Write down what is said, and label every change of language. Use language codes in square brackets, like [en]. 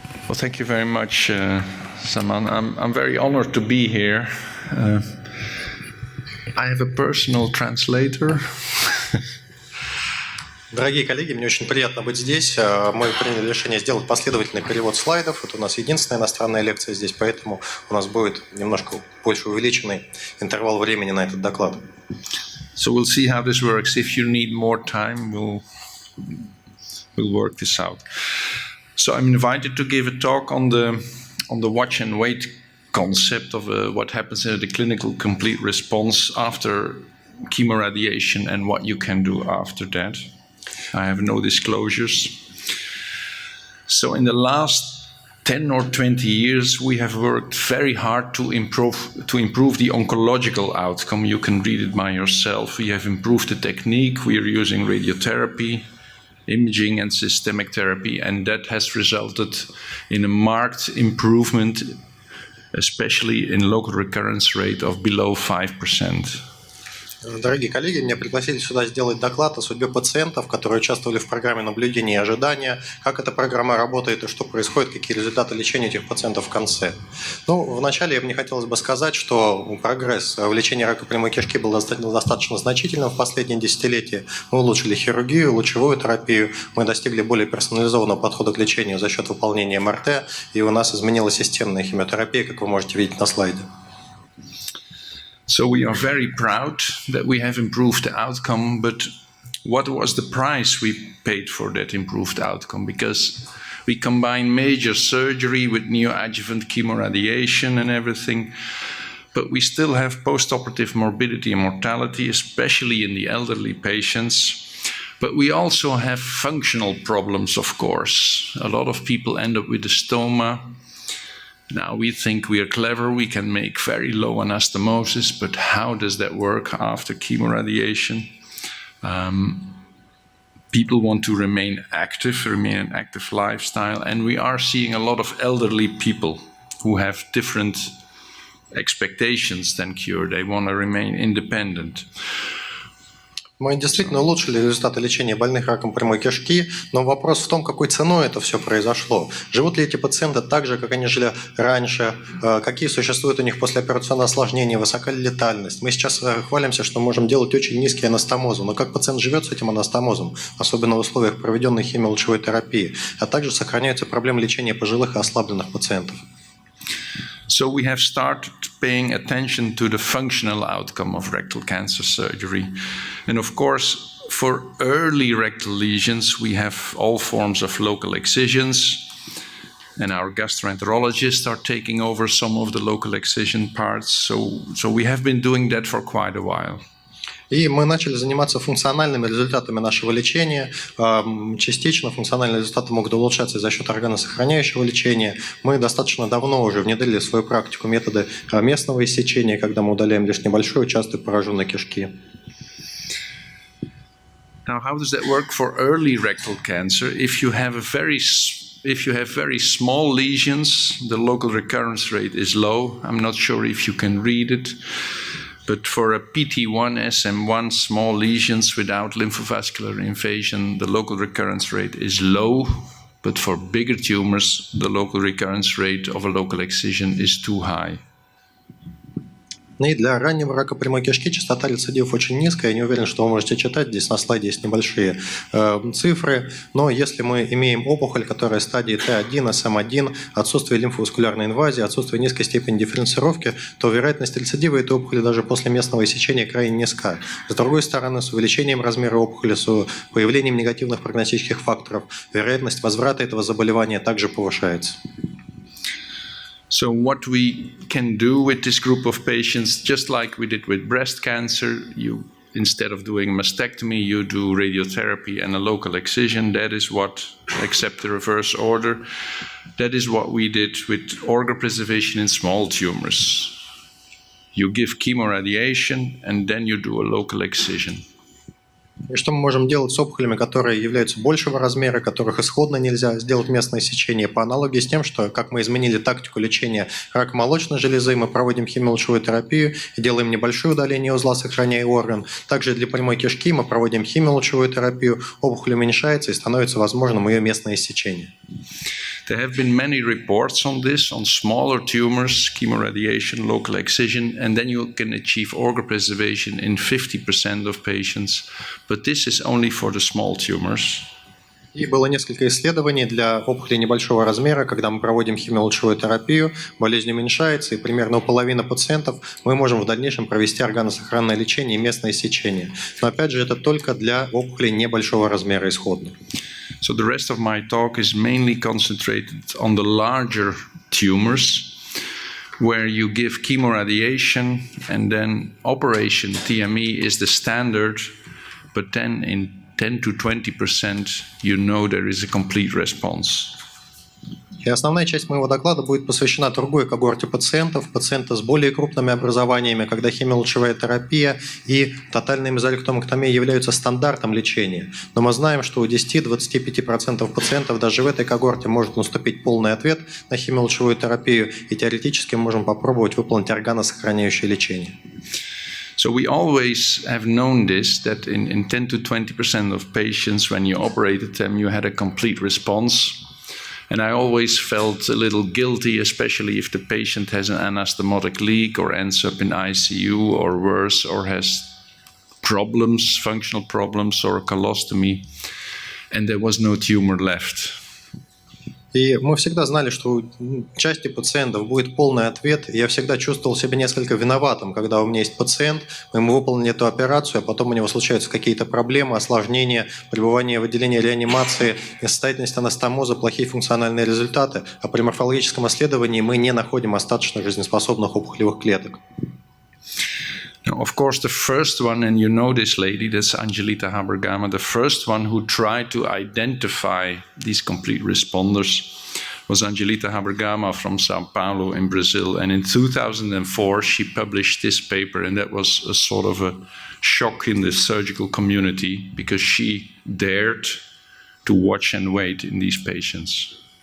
[en] Well, thank you very much, Saman. I'm very honored to be here. I have a personal translator. [ru] Дорогие коллеги, мне очень приятно быть здесь. Мы приняли решение сделать последовательный перевод слайдов. Это у нас единственная иностранная лекция здесь, поэтому у нас будет немножко больше увеличенный интервал времени на этот доклад. [en] So we'll see how this works. If you need more time, we'll work this out. So I'm invited to give a talk on the watch and wait concept of what happens in the clinical complete response after chemoradiation and what you can do after that. I have no disclosures. So in the last 10 or 20 years, we have worked very hard to improve the oncological outcome. You can read it by yourself. We have improved the technique. We are using radiotherapy, imaging and systemic therapy, and that has resulted in a marked improvement, especially in local recurrence rate of below 5%. [ru] Дорогие коллеги, меня пригласили сюда сделать доклад о судьбе пациентов, которые участвовали в программе наблюдения и ожидания, как эта программа работает и что происходит, какие результаты лечения этих пациентов в конце. Ну, вначале мне хотелось бы сказать, что прогресс в лечении рака прямой кишки был достаточно значительным в последние десятилетия. Мы улучшили хирургию, лучевую терапию, мы достигли более персонализованного подхода к лечению за счет выполнения МРТ, и у нас изменилась системная химиотерапия, как вы можете видеть на слайде. [en] So we are very proud that we have improved the outcome, but what was the price we paid for that improved outcome? Because we combine major surgery with neoadjuvant chemoradiation and everything, but we still have postoperative morbidity and mortality, especially in the elderly patients. But we also have functional problems, of course. A lot of people end up with a stoma. Now we think we are clever, we can make very low anastomosis, but how does that work after chemoradiation? People want to remain an active lifestyle, and we are seeing a lot of elderly people who have different expectations than cure. They want to remain independent. [ru] Мы действительно улучшили результаты лечения больных раком прямой кишки, но вопрос в том, какой ценой это все произошло. Живут ли эти пациенты так же, как они жили раньше, какие существуют у них послеоперационные осложнения, высока ли летальность. Мы сейчас хвалимся, что можем делать очень низкие анастомозы, но как пациент живет с этим анастомозом, особенно в условиях проведенной химиолучевой терапии, а также сохраняются проблемы лечения пожилых и ослабленных пациентов. [en] So we have started paying attention to the functional outcome of rectal cancer surgery. And of course, for early rectal lesions, we have all forms of local excisions. And our gastroenterologists are taking over some of the local excision parts. So we have been doing that for quite a while. [ru] И мы начали заниматься функциональными результатами нашего лечения. Частично функциональные результаты могут улучшаться за счет органосохраняющего лечения. Мы достаточно давно уже внедрили в свою практику методы местного иссечения, когда мы удаляем лишь небольшой участок пораженной кишки. [en] Now, how does that work for early rectal cancer? If you have very small lesions, the local recurrence rate is low. I'm not sure if you can read it. But for a PT1, SM1, small lesions without lymphovascular invasion, the local recurrence rate is low. But for bigger tumors, the local recurrence rate of a local excision is too high. [ru] И для раннего рака прямой кишки частота рецидивов очень низкая. Я не уверен, что вы можете читать. Здесь на слайде есть небольшие цифры. Но если мы имеем опухоль, которая стадии Т1, СМ1, отсутствие лимфоваскулярной инвазии, отсутствие низкой степени дифференцировки, то вероятность рецидива этой опухоли даже после местного иссечения крайне низка. С другой стороны, с увеличением размера опухоли, с появлением негативных прогностических факторов, вероятность возврата этого заболевания также повышается. [en] So what we can do with this group of patients, just like we did with breast cancer, instead of doing mastectomy, you do radiotherapy and a local excision. That is what, except the reverse order, that is what we did with organ preservation in small tumors. You give chemoradiation and then you do a local excision. [ru] И что мы можем делать с опухолями, которые являются большего размера, которых исходно нельзя сделать местное сечение, по аналогии с тем, что как мы изменили тактику лечения рака молочной железы, мы проводим химиолучевую терапию и делаем небольшое удаление узла, сохраняя орган. Также для прямой кишки мы проводим химиолучевую терапию, опухоль уменьшается и становится возможным ее местное сечение. [en] There have been many reports on this, on smaller tumors, chemoradiation, local excision, and then you can achieve organ preservation in 50% of patients. But this is only for the small tumors. [ru] И было несколько исследований для опухолей небольшого размера, когда мы проводим химиолучевую терапию, болезнь уменьшается, и примерно у половины пациентов мы можем в дальнейшем провести органосохранное лечение и местное сечение. Но опять же, это только для опухолей небольшого размера исходно. [en] So the rest of my talk is mainly concentrated on the larger tumors, where you give chemoradiation and then operation, TME, is the standard, but then in 10 to 20% you know there is a complete response. [ru] И основная часть моего доклада будет посвящена другой когорте пациентов, пациенты с более крупными образованиями, когда химиолучевая терапия и тотальная мезолектомэктомия являются стандартом лечения. Но мы знаем, что у 10-25% пациентов даже в этой когорте может наступить полный ответ на химиолучевую терапию, и теоретически мы можем попробовать выполнить органосохраняющее лечение. [en] So we always have known this, that in 10 to 20% of patients, when you operated them, you had a complete response. And I always felt a little guilty, especially if the patient has an anastomotic leak or ends up in ICU or worse, or has problems, functional problems, or a colostomy, and there was no tumor left. [ru] И мы всегда знали, что у части пациентов будет полный ответ. И я всегда чувствовал себя несколько виноватым, когда у меня есть пациент, мы ему выполнили эту операцию, а потом у него случаются какие-то проблемы, осложнения, пребывание в отделении реанимации, несостоятельность анастомоза, плохие функциональные результаты. А при морфологическом исследовании мы не находим остаточно жизнеспособных опухолевых клеток. [en] Now, of course, the first one, and you know this lady, that's Angelita Habergama, the first one who tried to identify these complete responders was Angelita Habergama from Sao Paulo in Brazil. And in 2004, she published this paper, and that was a sort of a shock in the surgical community because she dared to watch and wait in these patients.